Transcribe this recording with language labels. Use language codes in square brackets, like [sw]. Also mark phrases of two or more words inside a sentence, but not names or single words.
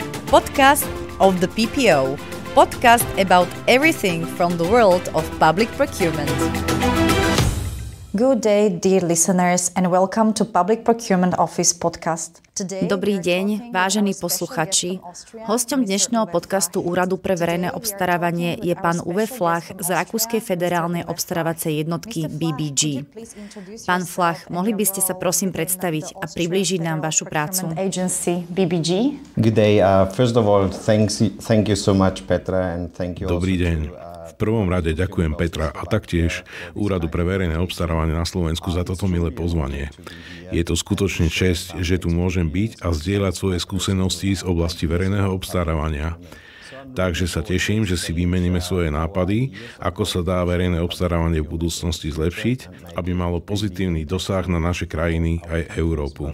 [en] podcast of the PPO, podcast about everything from the world of public procurement. Good day, dear listeners, and welcome to Public Procurement Office podcast. [sk] Dobrý deň, vážení posluchači. Hosťom dnešného podcastu Úradu pre verejné obstarávanie je pán Uwe Flach z Rakúskej federálnej obstarávacej jednotky BBG. Pán Flach, mohli by ste sa prosím predstaviť a priblížiť nám vašu prácu? [en] Good day. First of all, thank you so much, Petra, and thank you. [sk] Dobrý deň. V prvom rade ďakujem Petra a taktiež Úradu pre verejné obstarávanie na Slovensku za toto milé pozvanie. Je to skutočne česť, že tu môžem byť a zdieľať svoje skúsenosti z oblasti verejného obstarávania. Takže sa teším, že si vymeníme svoje nápady, ako sa dá verejné obstarávanie v budúcnosti zlepšiť, aby malo pozitívny dosah na naše krajiny aj Európu.